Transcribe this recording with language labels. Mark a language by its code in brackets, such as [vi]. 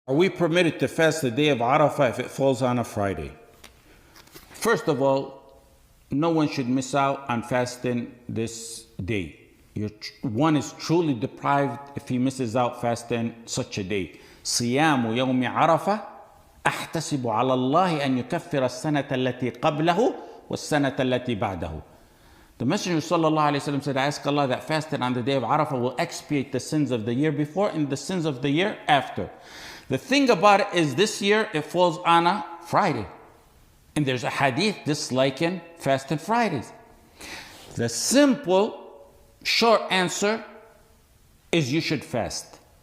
[en] Are we permitted to fast the day of Arafah if it falls on a Friday? First of all, no one should miss out on fasting this day. One is truly deprived if he misses out fasting such a day. [ar] صيام يوم عرفة أحتسب على الله أن يكفر السنة التي قبله والسنة التي بعده. [en] The Messenger [ar] sallallahu alaihi wasallam [en] said, I ask Allah that fasting on the day of Arafah will expiate the sins of the year before and the sins of the year after. The thing about it is this year it falls on a Friday. And there's a hadith disliking fasting Fridays. The simple, short answer is you should fast.